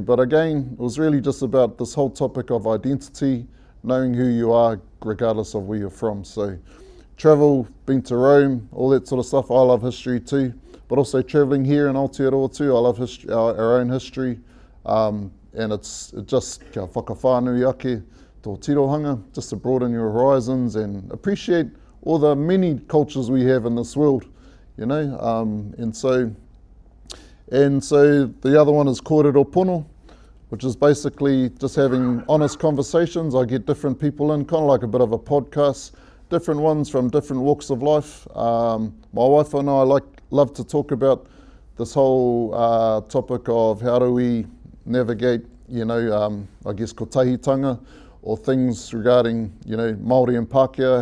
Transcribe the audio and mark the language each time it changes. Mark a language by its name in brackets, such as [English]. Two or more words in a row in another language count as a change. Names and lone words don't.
[English] But again, it was really just about this whole topic of identity, knowing who you are regardless of where you're from. So travel, been to Rome, all that sort of stuff. I love history too, but also traveling here in Aotearoa too. I love history, our own history, and it's just [Māori] kia whakawhānui ake tō tirohanga, [English] just to broaden your horizons and appreciate all the many cultures we have in this world, you know. And so the other one is [Māori] kōrero pono, [English] which is basically just having honest conversations. I get different people in, kind of like a bit of a podcast, different ones from different walks of life. My wife and I love to talk about this whole topic of how do we navigate, you know, I guess kotahitanga, or things regarding, you know, Māori and Pākehā.